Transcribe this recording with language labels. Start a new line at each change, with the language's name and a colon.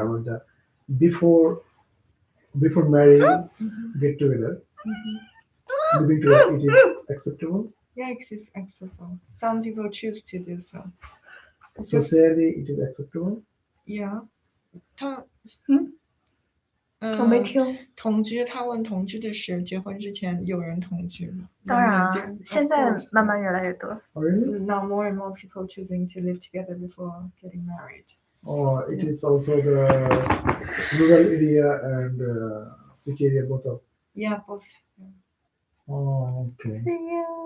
English: I would before marrying, Mm-hmm. get together, Mm-hmm. living together, it is acceptable. Yeah, it is acceptable. Some people choose to do so. It's just, Socially, it is acceptable. yeah.
Chinese: 我没听。同居，他问同居的事，结婚之前有人同居吗？当然啊，
English: Of
Chinese: 现在
English: course,
Chinese: 慢慢越来越多。
English: Oh, really? Now more and more people choosing to live together before getting married. Or it is also the rural area and city area both of. Yeah, both. Oh, okay.
Chinese: 是呀。